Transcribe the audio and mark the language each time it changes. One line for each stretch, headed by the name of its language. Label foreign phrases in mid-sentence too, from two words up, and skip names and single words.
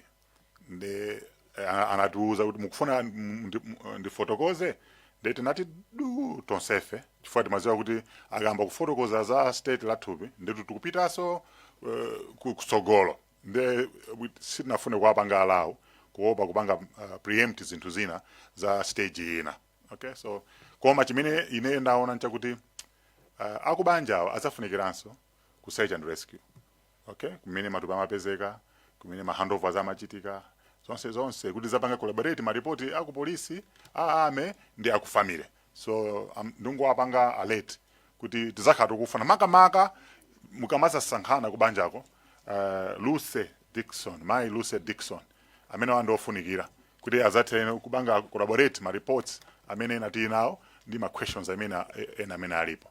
Nyanja: Nde anatiuza kuti mukufuna ndifotokoze ndeti nati du tonsefe chifukwa timaziwa kuti akamba kufotokoza za state la thupi ndetu tikupitaso kutsogolo. Nde sitinafune kuwapanga alawo kuopa kupanga preempt zinthu zina za stage ina. Okay, so koma chimene ine ndaona nchakuti akubanjawo azafunikiranso ku
English: search and rescue.
Nyanja: Okay, kumene matupi amapezeka, kumene ma handovers amachitika, zonse kuti zapanga collaborate ma report aku polisi ame ndi aku family. So ndingowapanga alert kuti tizakhala tikufuna makamaka mukamasa sankhana kubanjako Luce Dixon, my Luce Dixon amene wandofunikira kuti azathe kubanga collaborate ma reports amene nati nawo ndi ma questions amene alipo.